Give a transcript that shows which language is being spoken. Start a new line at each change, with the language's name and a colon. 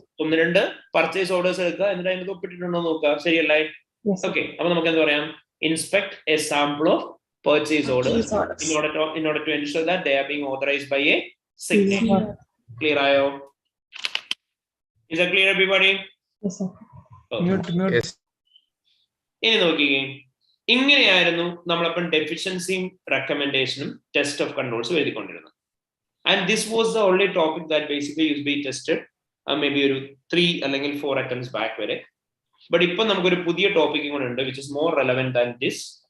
Malayalam: 1-2 purchase orders എടുക്കുക, എന്നിട്ട് അതിന് ഒപ്പിട്ടിട്ടുണ്ടോ നോക്കുക. ശരിയല്ലേ? ഓക്കെ, അപ്പൊ നമുക്ക് എന്താ പറയാം?
English: Inspect a sample of purchase orders in order to ensure that they are being authorized by a signature.
Malayalam: Clear ayo?
English: Is that clear everybody? Yes, sir. Okay. Yes.
Malayalam: ഇനി നോക്കിക്കേ, ഇങ്ങനെയായിരുന്നു നമ്മളപ്പം ഡെഫിഷ്യൻസിയും റെക്കമെൻഡേഷനും test of controls എഴുതിക്കൊണ്ടിരുന്നത്.
English: and this was the only topic that basically use be tested may be
Malayalam: ഒരു 3 അല്ലെങ്കിൽ 4 attempts back വരെ. But ഇപ്പൊ നമുക്കൊരു പുതിയ ടോപ്പിക്കും കൂടെ ഉണ്ട്
English: Which is more relevant than this.